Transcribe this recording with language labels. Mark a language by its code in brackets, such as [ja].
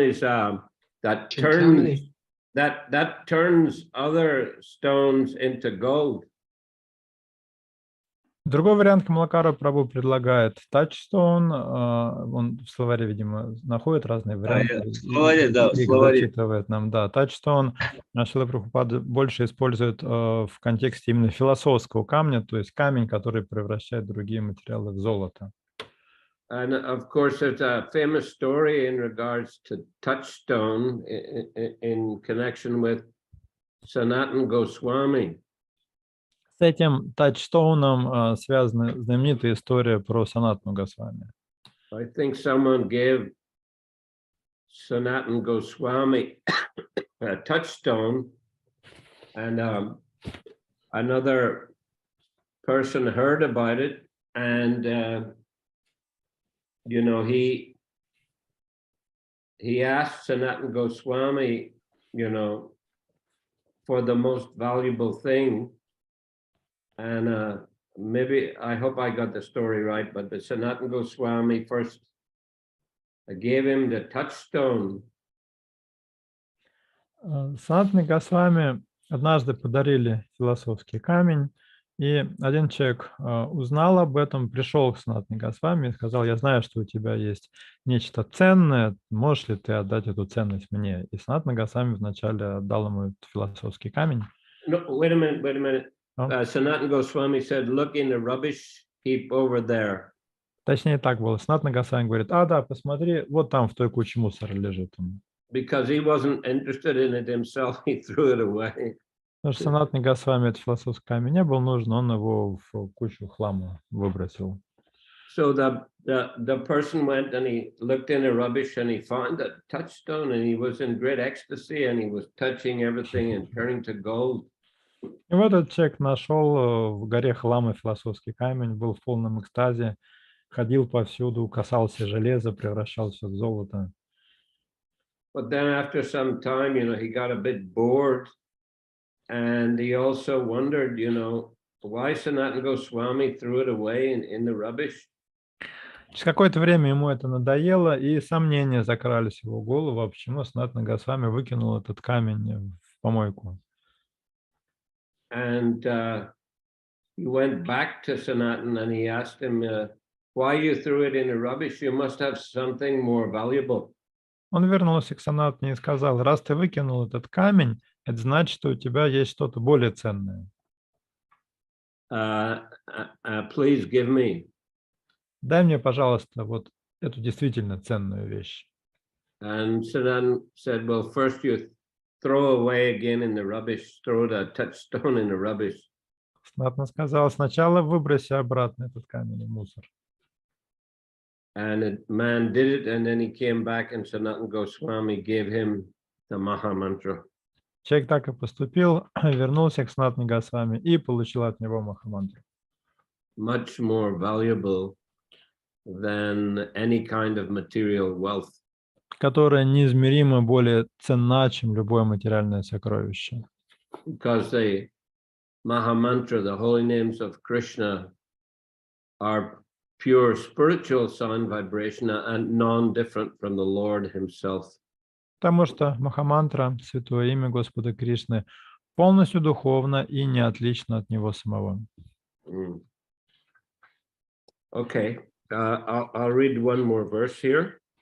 [en] Is that turns that turns other stones into gold? [ru] Другой вариант Камалакара Прабху предлагает touchstone. Он в словаре, видимо, находит разные варианты В словаре, да, в и их словаре. зачитывает нам. Да, touchstone Шрила Прабхупада больше использует в контексте именно философского камня, то есть камень, который превращает другие материалы в золото. [en] And of course, there's a famous story in regards to touchstone in connection with Sanatana Goswami. [ru] С этим тачстоуном связана знаменитая история про Санатану Госвами. [en] I think someone gave Sanatana Goswami a touchstone, and another person heard about it, and you know, he asked Sanatana Goswami, you know, for the most valuable thing, and maybe, I hope I got the story right, but the Sanatana Goswami first gave him the touchstone. [ru] Санатане Госвами однажды подарили философский камень, и один человек узнал об этом, пришел к Санатане Госвами и сказал: я знаю, что у тебя есть нечто ценное, можешь ли ты отдать эту ценность мне? И Санатана Госвами вначале отдал ему этот философский камень. [en] No, wait a minute. Oh. Sanatana Goswami said, look in the rubbish heap over there. [ru] Точнее так было. Санатана Госвами говорит: да, посмотри, вот там в той куче мусора лежит он. [en] Because he wasn't interested in it himself, he threw it away. [ru] Потому что Санатане Госвами этот философский камень не был нужен, он его в кучу хлама выбросил. [en] So the person went and he looked in the rubbish and he found a touchstone, and he was in great ecstasy, and he was touching everything and turning to gold. [ru] И вот этот человек нашел в горе хлама философский камень, был в полном экстазе, ходил повсюду, касался железа, превращался в золото. [en] But then after some time, you know, he got a bit bored, and he also wondered, you know, why Sanatana Goswami threw it away in the rubbish. [ru] Через какое-то время ему это надоело, и сомнения закрались в его голову, а почему Санатана Госвами выкинул этот камень в помойку. [en] And he went back to Sanatana and he asked him, why you threw it in the rubbish? You must have something more valuable. [ru] Он вернулся к Санатане и сказал: раз ты выкинул этот камень, это значит, что у тебя есть что-то более ценное. [en] Please give me. [ru] Дай мне, пожалуйста, вот эту действительно ценную вещь. [en] And Sanatana said, well, first you throw away again in the rubbish, throw the touchstone in the rubbish. [ru] Санатана сказал: сначала выброси обратно этот камень в мусор. [en] And the man did it, and then he came back, and Sanatana Goswami gave him the Maha Mantra. [ru] Человек так и поступил, вернулся к Санатане Госвами и получил от него Махамантру. [en] Much more valuable than any kind of material wealth. [ru] Которая неизмеримо более ценна, чем любое материальное сокровище. [en] Because the Maha Mantra, the holy names of Krishna, are pure spiritual sound vibration and non-different from the Lord himself. [ru] Потому что Махамантра, святое имя Господа Кришны, полностью духовно и не отлично от него самого. [en] Okay, I'll read one more verse here.